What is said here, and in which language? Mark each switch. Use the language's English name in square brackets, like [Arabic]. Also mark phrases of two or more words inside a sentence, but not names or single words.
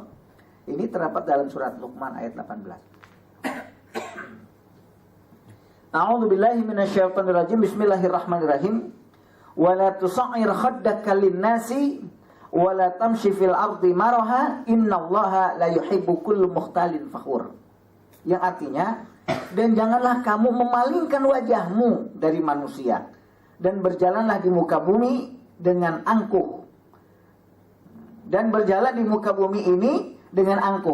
[Indonesian] Ini terdapat dalam surat Luqman ayat 18. [Arabic] أعوذ بالله من الشيطان الرجيم. بسم الله الرحمن الرحيم. ولا تصعر خدك للناس ولا تمش في الأرض مرحا إن الله لا يحب كل مختال فخور. [Indonesian] Yang artinya, dan janganlah kamu memalingkan wajahmu dari manusia dan berjalanlah di muka bumi dengan angkuh. Dan berjalan di muka bumi ini dengan angkuh.